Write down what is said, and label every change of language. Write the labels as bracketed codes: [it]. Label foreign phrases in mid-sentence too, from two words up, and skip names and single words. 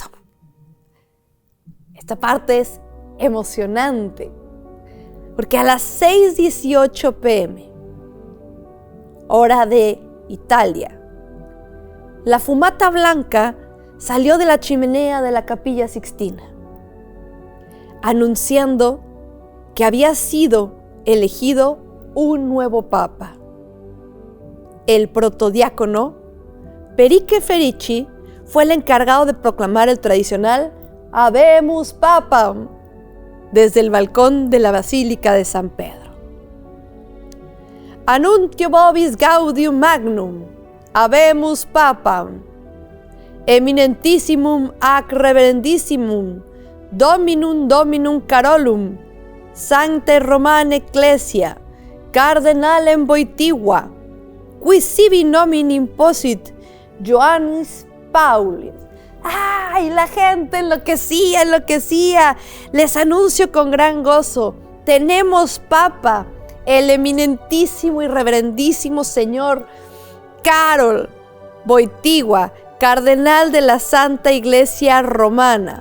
[es] Esta parte es emocionante, porque a las 6:18 p.m., hora de Italia, la fumata blanca salió de la chimenea de la Capilla Sixtina, anunciando que había sido elegido un nuevo papa. El protodiácono Perique Ferici fue el encargado de proclamar el tradicional [la] Habemus Papam [es] desde el balcón de la Basílica de San Pedro. [la] Annuntio vobis gaudium magnum, Habemus Papam, eminentissimum ac reverendissimum, Dominum Carolum, Sancte Romane Ecclesia, Cardenalem Wojtyła, qui sibi nomini imposit Johannes Paulus. [es] ¡Ay! La gente enloquecía. Les anuncio con gran gozo: tenemos papa, el eminentísimo y reverendísimo señor Karol Wojtyła, cardenal de la Santa Iglesia Romana.